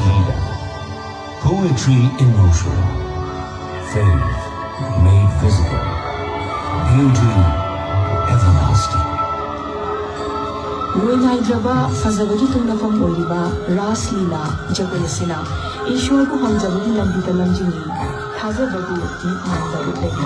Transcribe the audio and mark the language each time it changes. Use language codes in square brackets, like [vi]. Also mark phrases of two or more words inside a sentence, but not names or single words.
[en] Leela, poetry in motion, faith made visible, beauty everlasting. [mni] ꯂꯣꯏꯅꯥꯏꯗ꯭ꯔꯕ ꯐꯖꯕꯒꯤ ꯇꯨꯡꯅꯐꯝ ꯑꯣꯏꯔꯤꯕ ꯔꯥꯁ ꯂꯤꯂꯥ ꯖꯒꯣꯏ ꯑꯁꯤꯅ ꯏꯁꯣꯔꯕꯨ ꯄꯥꯝꯖꯕꯒꯤ ꯂꯝꯕꯤꯗ ꯂꯝꯖꯤꯡꯏ ꯊꯥꯖꯕꯕꯨ ꯃꯤꯠꯃꯥꯡꯗ ꯎꯠꯂꯤ